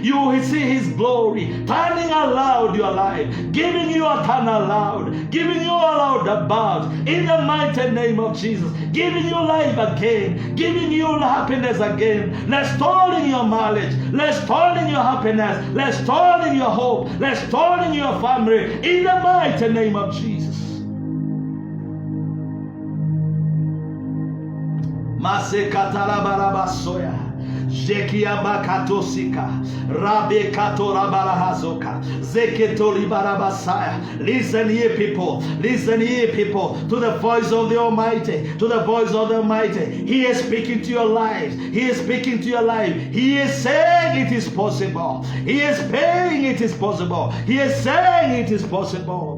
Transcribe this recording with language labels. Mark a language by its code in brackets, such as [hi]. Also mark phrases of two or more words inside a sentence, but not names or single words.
[en] You see his glory turning around your life, giving you a turn around, giving you a roundabout in the mighty name of Jesus, giving you life again, giving you happiness again, restoring your marriage, restoring your happiness, restoring your hope, restoring your family in the mighty name of Jesus. Masekatala barabasoya. Jekia bakatosika. Rabe katora barahazoka. Zeketori barabasaya. Listen ye people. Listen ye people to the voice of the Almighty. To the voice of the Almighty. He is speaking to your lives. He is speaking to your life. He is saying it is possible. He is saying it is possible. He is saying it is possible.